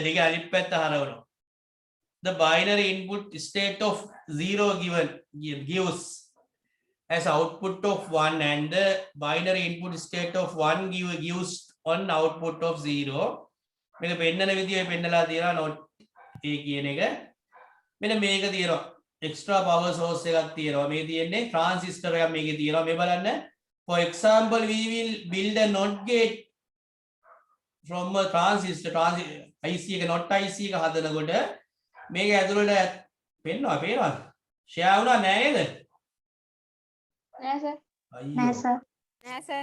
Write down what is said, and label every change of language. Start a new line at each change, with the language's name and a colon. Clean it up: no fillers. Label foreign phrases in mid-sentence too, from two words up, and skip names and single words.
Sinhala: ඒක අනිත් පැත්ත හරවනවා.
English: The binary input state of 0 gives as output of 1 and the binary input state of 1 gives on output of 0.
Sinhala: මේක පෙන්නන විදිය පෙන්නලා තියෙනවා
English: not A
Sinhala: කියන එක. මෙන්න මේක තියෙනවා
English: extra power source
Sinhala: එකක් තියෙනවා. මේ තියෙන්නේ transistor එකක් මේකේ තියෙනවා. මේ බලන්න.
English: For example, we will build a NOT gate from a transistor IC
Sinhala: එක not IC එක හදනකොට මේක ඇතුළට පේනවා ෂෙයා වුණා නෑ නේද? නෑ සර්. නෑ සර්. නෑ සර්.